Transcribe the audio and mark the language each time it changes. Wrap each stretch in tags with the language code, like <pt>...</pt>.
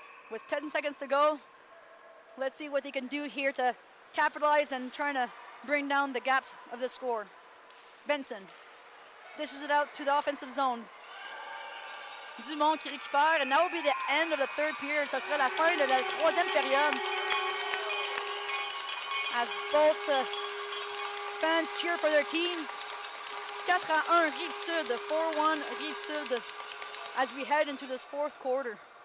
<en>With 10 seconds to go, let's see what they can do here to capitalize and trying to bring down the gap of the score. Benson dishes it out to the offensive zone.</en> <fr>Dumont qui récupère.</fr> <en>And that will be the end of the third period.</en> <fr>Ça sera la fin de la troisième période.</fr> <en>As both fans cheer for their teams. 4-1 Rive-Sud, 4-1 Rive-Sud as we head into this fourth quarter.</en>